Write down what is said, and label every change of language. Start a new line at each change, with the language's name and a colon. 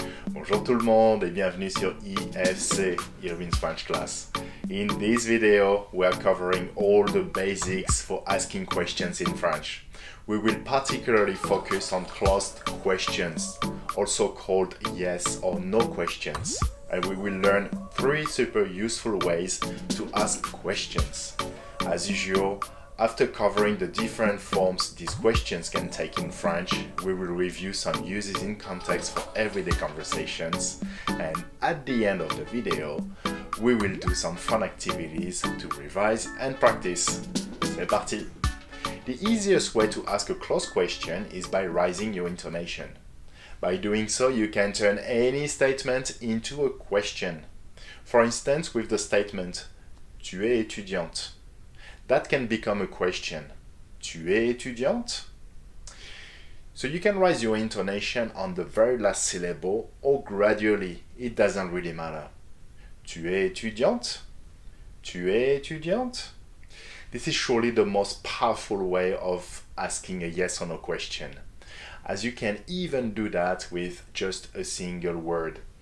French: Bonjour tout le monde et bienvenue sur Est-ce, Irwin's French class.
English: In this video, we are covering all the basics for asking questions in French. We will particularly focus on closed questions, also called yes or no questions. And we will learn 3 super useful ways to ask questions. As usual, after covering the different forms these questions can take in French, we will review some uses in context for everyday conversations, and at the end of the video, we will do some fun activities to revise and practice.
French: C'est parti!
English: The easiest way to ask a closed question is by raising your intonation. By doing so, you can turn any statement into a question. For instance, with the statement «
French: Tu es étudiante ».
English: That can become a question.
French: Tu es étudiante?
English: So you can raise your intonation on the very last syllable or gradually. It doesn't really matter.
French: Tu es étudiante? Tu es étudiante?
English: This is surely the most powerful way of asking a yes or no question, as you can even do that with just a single word.